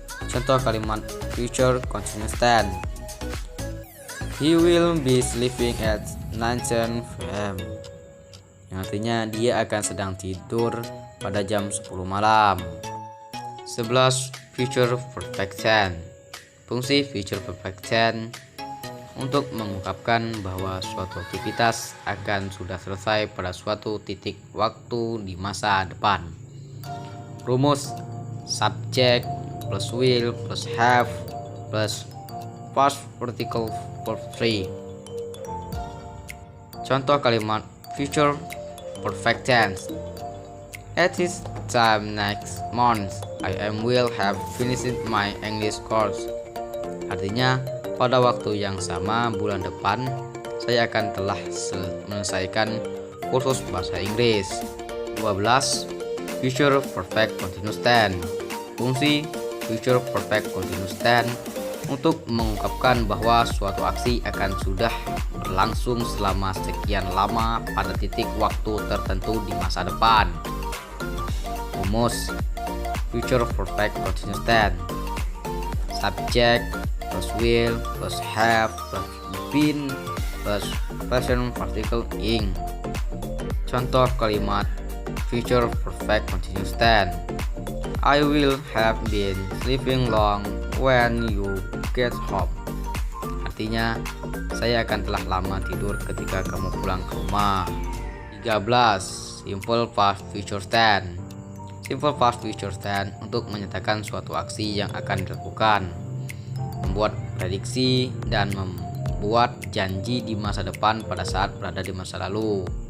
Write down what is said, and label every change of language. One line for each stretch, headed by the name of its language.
Indonesian: Contoh kalimat
English: future continuous tense: he will be sleeping at 9 p.m.
Indonesian: yang artinya dia akan sedang tidur pada jam 10 malam. 11. Future perfect tense. Fungsi future perfect tense untuk mengungkapkan bahwa suatu aktivitas akan sudah selesai pada suatu titik waktu di masa depan. Rumus subject plus will plus have plus past participle verb 3. Contoh kalimat
English: future perfect tense: at this time next month I will have finished my English course.
Indonesian: Artinya, pada waktu yang sama bulan depan saya akan telah menyelesaikan kursus bahasa Inggris. 12. Future perfect continuous tense. Fungsi future perfect continuous tense untuk mengungkapkan bahwa suatu aksi akan sudah berlangsung selama sekian lama pada titik waktu tertentu di masa depan. Rumus future perfect continuous tense. Subject plus will plus have plus been plus present participle ing. Contoh kalimat future perfect continuous tense.
English: I will have been sleeping long when you get home.
Indonesian: Artinya, saya akan telah lama tidur ketika kamu pulang ke rumah. 13. Simple past future tense. Simple past future tense untuk menyatakan suatu aksi yang akan dilakukan, membuat prediksi dan membuat janji di masa depan pada saat berada di masa lalu.